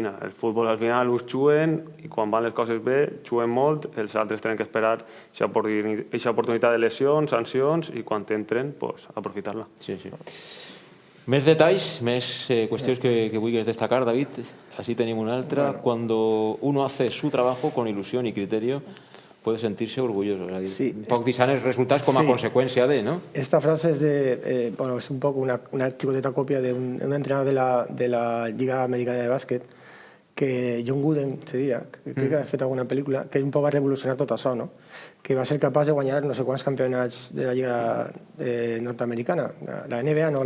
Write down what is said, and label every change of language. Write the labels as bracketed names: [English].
[Catalan] El futbol al final us juguen i quan van les coses bé juguen molt, els altres tenen que esperar aquesta oportunitat de lesions, sancions i quan entren, aprofitar-la. Sí, sí. Més detalls, més cuestiones que vulguis destacar, David. [Spanish] Así tenemos [Catalan] una altra. [Spanish] Cuando uno hace su trabajo con ilusión y criterio, puede sentirse orgulloso. [Catalan] Sí, un poc deixant els resultats com a conseqüència de, ¿no? [Spanish] Esta frase es un poco una chicoteta copia de un entrenador de la Liga Americana de Bàsquet, que John Wooden, seria, [Catalan] que crec que ha fet alguna pel·lícula, que un poc va revolucionar tot això, [Spanish] no? [Catalan] Que va ser capaç de guanyar no sé quants campionats de la Lliga nord-americana, la NBA, no?